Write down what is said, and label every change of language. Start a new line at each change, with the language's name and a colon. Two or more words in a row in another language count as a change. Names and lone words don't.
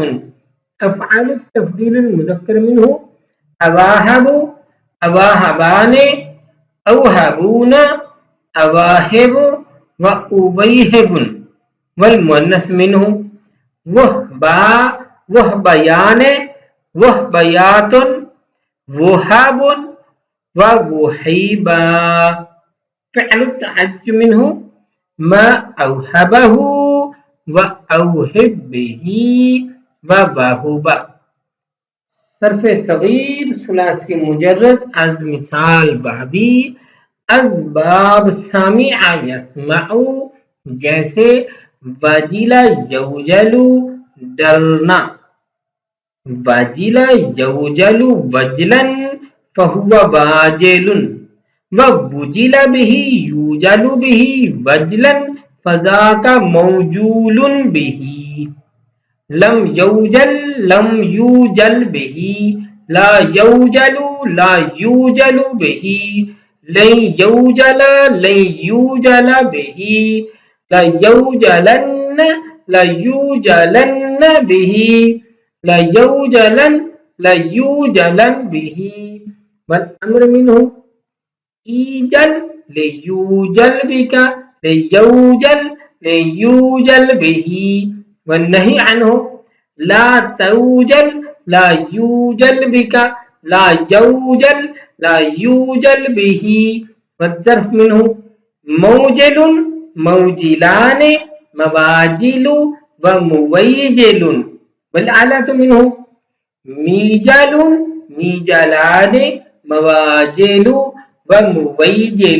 Arabic: افعال التفضیل المذکر منہ اواہب اواہبان اوہبون اواہب واویہب. والمؤنث منہ وہبا وہبیان وہبیات وہاب ووہیبا. فعل التعجب منہ ما اوہبہ واوہب بہ ووہب.
Urdu: صرف صغیر ثلاثی مجرد از مثال واوی اسباب
Arabic: سمع یسمع
Urdu: جیسے
Arabic: وجل یوجل
Urdu: ڈرنا.
Arabic: وجل یوجل وجلا فہو واجل ووجل بہ یوجل بہ وجلا فذاک موجول بہ. لم یوجل لم یوجل بہ لا یوجل لا یوجل بہ لن یوجل لن یوجل بہ لیوجلن لیوجلن بہ لیوجلن لیوجلن بہ. والامر منہ ایجل لیوجل بک لیوجل لیوجل بہ. والنہی عنہ لا توجل لا یوجل بک لا یوجل لا یوجل بہ. والظرف منہ موجل موجلان مواجل ومویجل. والآلۃ منہ میجل میجلان مواجل ومویجل.